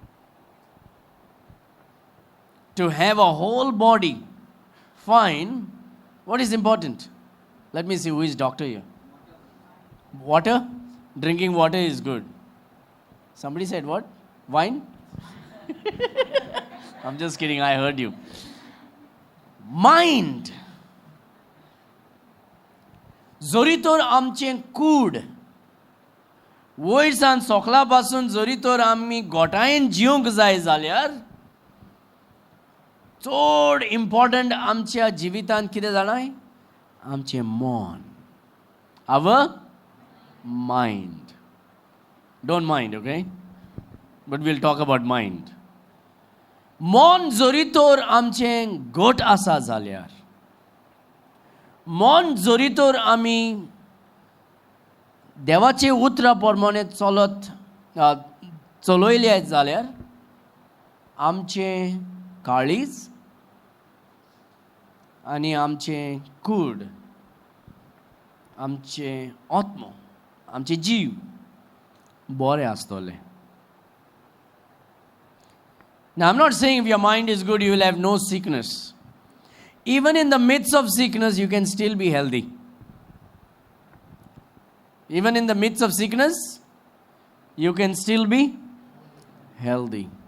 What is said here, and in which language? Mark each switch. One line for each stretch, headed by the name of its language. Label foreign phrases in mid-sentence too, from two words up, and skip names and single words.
English: To have a whole body fine, what is important? Let me see who is doctor here. Water? Drinking water is good. Somebody said what? Wine? I'm just kidding, I heard you. Mind.
Konkani: जोरीतोर आमचें कूड. वयर सान सोकला पासून जोरीतोर आमी गोठायेन जिवंक जाय जाल्यार चड इम्पॉर्टंट आमच्या जिवितांत कितें जाणाय? आमचें मन.
English: Our mind. Don't mind, okay? But we'll talk about mind.
Konkani: मन जोरीतोर आमचें घट आसा जाल्यार, मन जोरीतोर आमी देवाचे उतरा प्रमाणे चलयले जाल्यार आमचें काळीज आनी आमचें कूड, आमचें आत्म, आमचें जीव बरें आसतलें.
English: Now, I'm not saying if your mind is good, you will have no sickness. Even in the midst of sickness, you can still be healthy. Even in the midst of sickness, you can still be healthy.